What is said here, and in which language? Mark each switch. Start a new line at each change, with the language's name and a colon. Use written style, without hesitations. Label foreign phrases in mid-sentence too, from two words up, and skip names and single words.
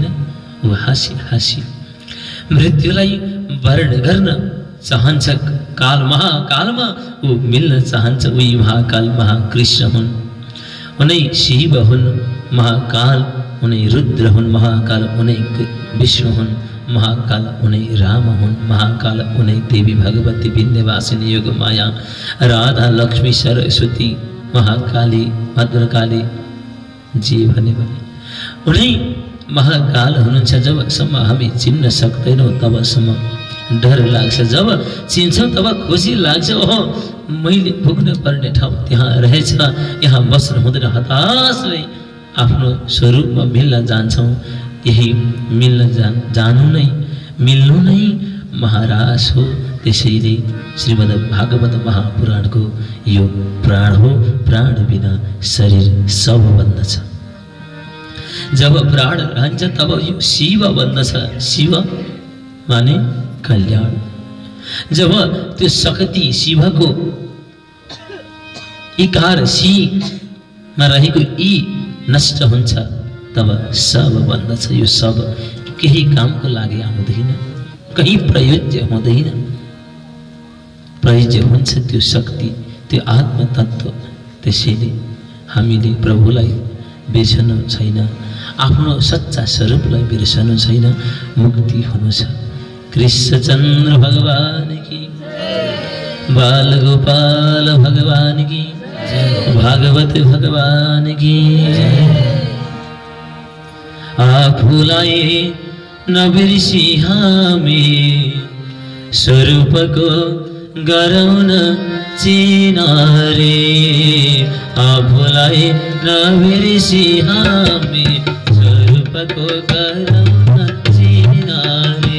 Nepali: ऊ हाँसी हाँसी मृत्युलाई वर्ण गर्न चाहन्छ। काल महाकालमा ऊ मिल्न चाहन्छ। उही महाकाल महाकृष्ण हुन्, उनै शिव हुन्, महाकाल उनै रुद्र हुन्, महाकाल उनै विष्णु हुन्, महाकाल उनै राम हुन्, महाकाल उनै देवी भगवती विन्ध्यवासिनी योगमाया राधा लक्ष्मी सरस्वती महाकाली भद्रकाली जी भने उनै महाकाल हुनुहुन्छ। जबसम्म हामी चिन्न सक्दैनौँ तबसम्म डर लाग्छ। जब चिन्छौँ तब खुसी लाग्छ। ओहो, मैले पुग्न पर्ने ठाउँ त्यहाँ रहेछ, यहाँ बस्न हुँदैन। हताशले आफ्नो स्वरूपमा मिल्न जान्छौँ। यही मिल्न जानु नै, मिल्नु नै महाराज हो। त्यसैले श्रीमद् भागवत महापुराणको यो प्राण हो। प्राण बिना शरीर सब बन्दछ। जब प्राण रहन्छ तब यो शिव बन्दछ। शिव माने कल्याण। जब त्यो शक्ति शिवको इकार मा रहेको ई नष्ट हुन्छ तब सब बन्दछ। यो सब केही कामको लागि आउँदैन, कहीँ प्रयोज्य हुँदैन। प्रयोज्य हुन्छ त्यो शक्ति, त्यो आत्मतत्व। त्यसैले हामीले प्रभुलाई बिर्सनु छैन, आफ्नो सच्चा स्वरूपलाई बिर्सनु छैन। मुक्ति हुनु छ।
Hindi: कृष्णचन्द्र भगवान की, बाल गोपाल भगवान की, भागवत भगवान की।
Nepali: आफूलाई नबिर्सी हामी स्वरूपको गराउन चिनारे। आफूलाई नबिर्सी हामी स्वरूपको गराउन चिनारे।